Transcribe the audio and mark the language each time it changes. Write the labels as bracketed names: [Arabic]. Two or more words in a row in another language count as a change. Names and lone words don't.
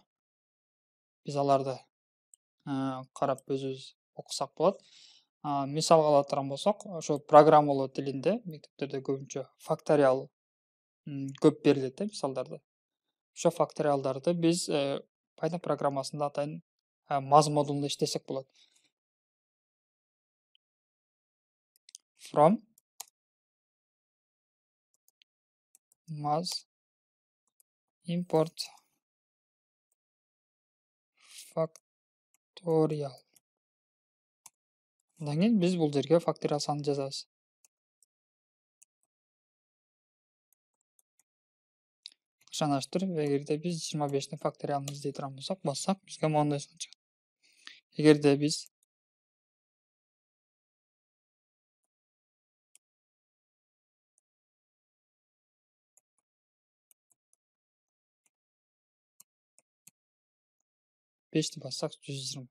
[Kyrgyz] Биз аларды карап өзүбүз окусак болот. Мисалга ала турган болсок, ошо программалоо тилинде мектептерде көбүнчө факториал көп берилет да мисалдарды. Ошо факториалдарды биз Python программасында атайын maz модулында иштесек болот. [English] From maz import factorial. [Kyrgyz] Андан кийин биз бул жерге факториал санын жазабыз. Ышаныштыр, эгерде биз 25-тин факториалын издей турган болсок, бассак, бизге моундай сан чыгат. Эгерде биз 5-ти бассак 120.